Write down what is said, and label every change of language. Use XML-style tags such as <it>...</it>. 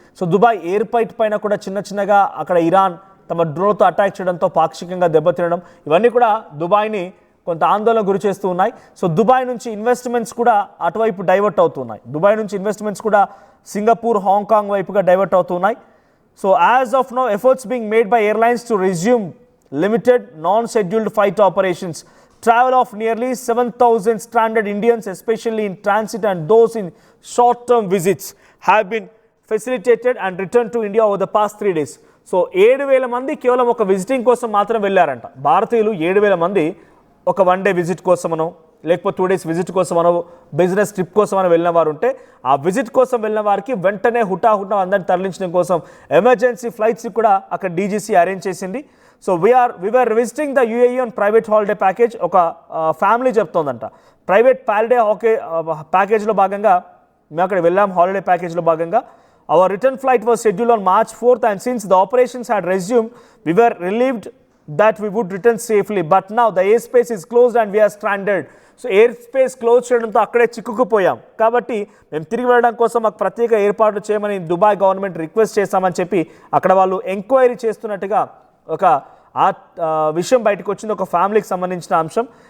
<te>So Dubai airport పైన కూడా చిన్నగా అక్కడ ఇరాన్ తమ డ్రోన్తో అటాక్ చేయడంతో పాక్షికంగా దెబ్బతినడం, ఇవన్నీ కూడా దుబాయ్ని కొంత ఆందోళన గురి చేస్తూ ఉన్నాయి. సో దుబాయ్ నుంచి ఇన్వెస్ట్మెంట్స్ కూడా అటువైపు డైవర్ట్ అవుతున్నాయి. దుబాయ్ నుంచి ఇన్వెస్ట్మెంట్స్ కూడా సింగపూర్, హాంకాంగ్ వైపుగా డైవర్ట్ అవుతున్నాయి.</te> <en>So as of now efforts being made by airlines to resume limited non-scheduled flight operations travel of nearly 7,000 stranded Indians, especially in transit and those in short-term visits, have been facilitated and returned to India over the past 3 days.</en> <te>So 7,000 మంది కేవలం ఒక visiting కోసం మాత్రం వెళ్ళారంట. భారతీయులు 7,000 మంది ఒక 1 day visit కోసమనో లేకపోతే 2 days visit కోసమనో business trip కోసమనో వెళ్ళిన వారు ఉంటే ఆ విజిట్ కోసం వెళ్ళిన వారికి వెంటనే హుటాహుటా అందరిని తరలించడం కోసం ఎమర్జెన్సీ ఫ్లైట్స్ కూడా అక్కడ డీజీసీ అరేంజ్ చేసింది.</te> <en>So we are visiting the UAE on private holiday package.</en> <te>ఒక ఫ్యామిలీ చెప్తోందంట ప్రైవేట్ హాలిడే ప్యాకేజ్లో భాగంగా మేము అక్కడ వెళ్ళాం. హాలిడే ప్యాకేజ్లో భాగంగా</te> <en>our return flight was scheduled on March 4th and since the operations had resumed we were relieved that we would return safely, but now the airspace is closed and we are stranded.</en> <te>So air space close చేయడంతో అక్కడే చిక్కుకుపోయాం కాబట్టి మేము తిరిగి వెళ్ళడం కోసం మాకు ప్రత్యేక ఏర్పాట్లు చేయమని దుబాయ్ గవర్నమెంట్ రిక్వెస్ట్ చేశామని చెప్పి అక్కడ వాళ్ళు ఎంక్వైరీ చేస్తున్నట్టుగా ఒక విషయం బయటకు వచ్చింది, ఒక ఫ్యామిలీకి సంబంధించిన అంశం.</te>